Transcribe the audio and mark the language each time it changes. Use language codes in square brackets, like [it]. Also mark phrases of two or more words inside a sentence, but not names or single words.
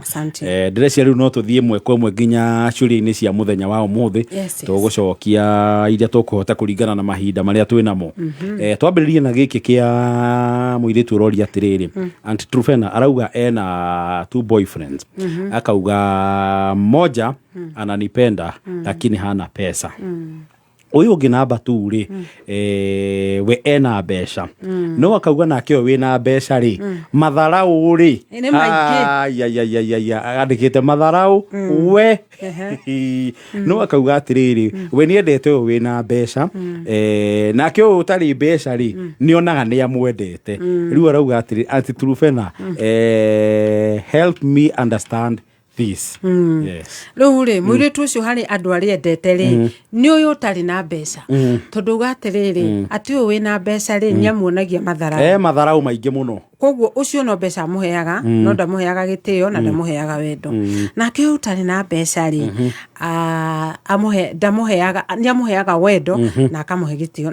[ki] Ndĩrecia rĩu no tũthiĩ ĩmwe kwa ĩmwe nginya ciũria-inĩ cia mũthenya wa ũmũthĩ tũgũcokia iria tũkũhota kũringana na mahinda marĩa twĩ namo. Twambĩrĩrie na gĩkĩ kĩa mũirĩtu ũroria atĩrĩrĩ, Aunty Truphena arauga ena [en] two boyfriends, [ki] akauga [sw] moja ananipenda lakini hana pesa. [ki] Uyu ũngĩ namba 2 rĩ we ena mbeca no akauga nake we na mbeca rĩ matharau rĩ andĩkĩte matharau we no akauga atĩrĩrĩ we nĩendete ũyũ we na mbeca nake ũyũ ũtarĩ mbeca rĩ nĩonaga nĩ amwendete. Rĩu arauga atĩrĩ Aunty Truphena [en] help me understand this. [ki] Rĩu rĩ mũirĩtu ũcio harĩ andũ arĩa endete rĩ nĩ ũyũ ũtarĩ na mbeca tondũ uga atĩrĩrĩ atĩ ũyũ wĩna mbeca rĩ nĩamuonagia matharau matharau maingĩ mũno, koguo ũcio no mbeca amũheaga no ndamũheaga gĩtĩo na ndamũheaga wendo. Nake ũyũ ũtarĩ na mbeca rĩ ndamũheaga nĩamũheaga wendo na akamũhe gĩtĩo.